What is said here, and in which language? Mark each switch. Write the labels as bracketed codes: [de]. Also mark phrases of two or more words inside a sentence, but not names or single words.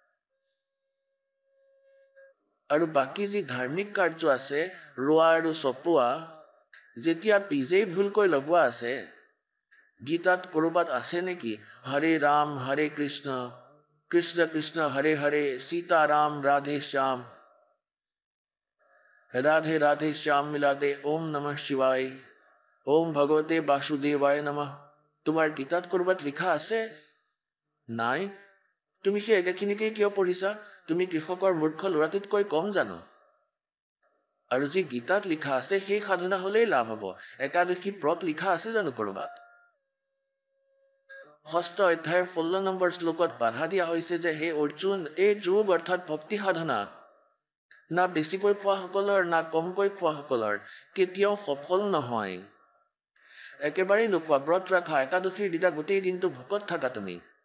[as] আৰু বাকী যি ধাৰ্মিক কাৰ্য আছে ৰোৱা আৰু চপোৱা যেতিয়া বীজেই ভুলকৈ লগোৱা আছে গীতাত ক'ৰবাত আছে নেকি হৰে ৰাম হৰে কৃষ্ণ কৃষ্ণ কৃষ্ণ হৰে হৰে সীতাৰাম ৰাধে শ্যাম [sa] राधे राधे श्याम मिलाते ओम नमः शिवाय ओम भगवते वासुदेवाय नमः [as] তোমাৰ গীতাত ক'ৰবাত লিখা আছে নাই তুমি সেই একেখিনিকেই কিয় পঢ়িছা তুমি কৃষকৰ মূৰ্খ ল'ৰাটোতকৈ কম জানো আৰু যি গীতাত লিখা আছে সেই সাধনা হ'লেই লাভ হ'ব একাদশী ব্ৰত লিখা আছে জানো ক'ৰবাত 6 অধ্যায়ৰ 16 নম্বৰ শ্লোকত বাধা দিয়া হৈছে যে হে অৰ্জুন এই যোগ অৰ্থাৎ ভক্তি সাধনা না বেছিকৈ খোৱাসকলৰ না কমকৈ খোৱাসকলৰ কেতিয়াও সফল নহয় একেবাৰেই নোখোৱা ব্ৰত ৰখা একাদশীৰ দিনা গোটেই দিনটো ভোকত থাকা তুমি